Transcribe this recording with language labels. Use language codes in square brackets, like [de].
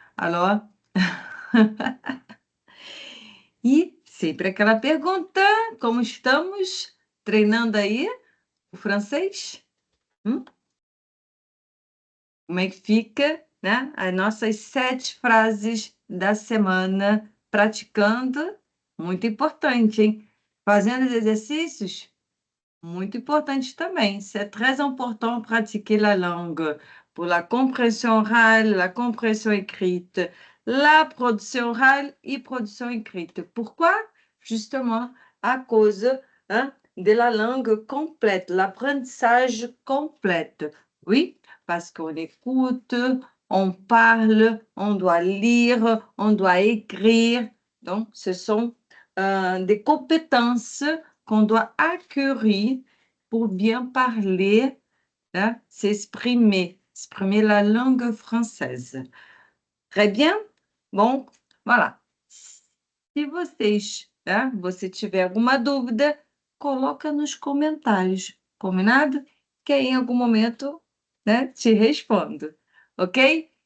[pt] Alors, e sempre aquela pergunta, como estamos treinando aí o francês? Hum? Como é que fica, né? As nossas 7 frases da semana praticando, muito importante, hein? Fazendo os exercícios, muito importante também. [fr] C'est très important pratiquer la langue pour la compréhension orale, la compréhension écrite, la production orale et production écrite. Pourquoi? Justement à cause, de la langue complète, l'apprentissage complète. Oui, parce qu'on écoute, on parle, on doit lire, on doit écrire. Donc, ce sont des compétences qu'on doit acquérir pour bien parler, exprimer la langue française. Très bien? Bom, voilà. [pt] Se você tiver alguma dúvida, coloca nos comentários, combinado? Que aí em algum momento, te respondo, ok?